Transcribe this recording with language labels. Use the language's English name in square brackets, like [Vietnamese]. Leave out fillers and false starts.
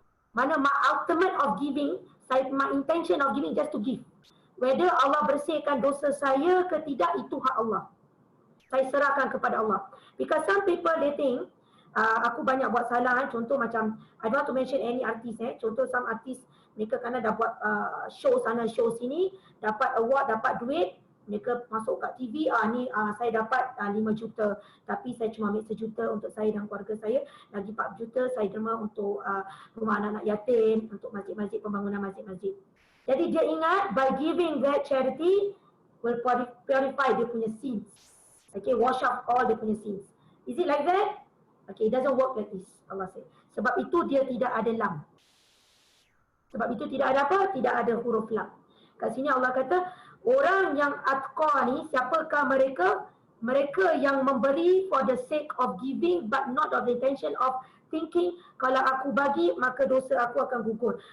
[Malay] Mana [English] my ultimate of giving, my intention of giving just to give. Whether [Malay] Allah bersihkan dosa saya ke tidak, itu hak Allah. Saya serahkan kepada Allah. [English] Because some people they think, [Malay] aku banyak buat salah contoh macam, [English] I don't want to mention any artist [Malay] contoh some artist, mereka kerana dah buat show sana show sini, dapat award, dapat duit, mereka masuk kat TV, saya dapat 5 juta, tapi saya cuma ambil 1 juta untuk saya dan keluarga saya, lagi 4 juta saya derma untuk rumah anak-anak yatim, untuk masjid-masjid, pembangunan masjid-masjid. Jadi dia ingat [English] by giving that charity will purify [Malay] dia punya [English] sins. Okay, wash out all [Malay] dia punya [English] sins. Is it like that? Okay, it doesn't work like this, Allah say. [Malay] Sebab itu dia tidak ada lam. Sebab itu tidak ada apa? Tidak ada huruf lam. Kat sini Allah kata, orang yang atqa ni, siapakah mereka? Mereka yang memberi [English] for the sake of giving but not of the intention of thinking, [Malay] kalau aku bagi maka dosa aku akan gugur.